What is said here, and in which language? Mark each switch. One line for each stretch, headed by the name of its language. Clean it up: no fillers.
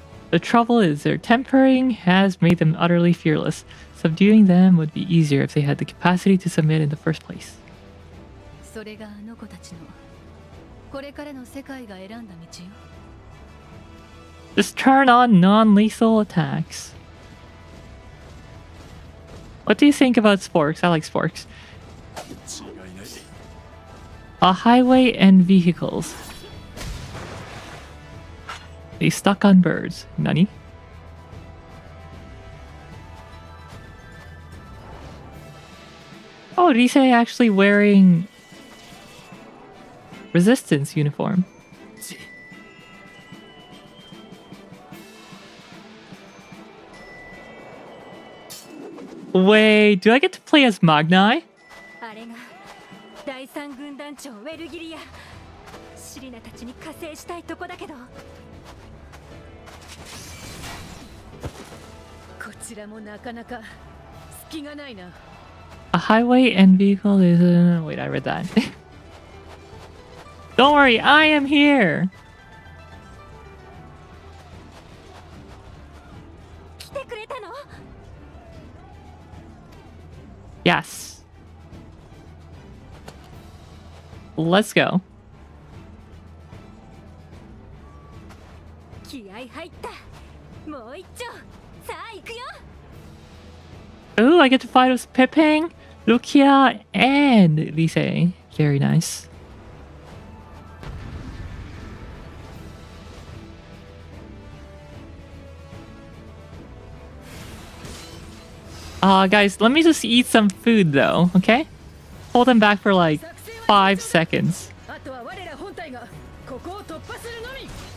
English: The trouble is their tempering has made them utterly fearless. Subduing them would be easier if they had the capacity to submit in the first place.
Japanese: それがあの子たちのこれからの世界が選んだ道よ。
English: Just turn on non-lethal attacks. What do you think about sporks? I like sporks. A highway and vehicles. They stuck on birds. Nani? Oh, Rise actually wearing resistance uniform. Wait, do I get to play as Magnai?
Japanese: あれが第三軍団長ウェルギリア。シリナたちに加勢したいとこだけど。こちらもなかなか隙がないな。
English: A highway and vehicle is... wait, I read that. Don't worry, I am here!
Japanese: 来てくれたの？
English: Yes. Let's go.
Japanese: 気合入った。もう一丁。さあ行くよ。
English: Ooh, I get to fight with Pepeng, Lucia, and Lise. Very nice. Guys, let me just eat some food though, okay? Hold them back for like 5 seconds.
Japanese: あとは我ら本体がここを突破するのみ。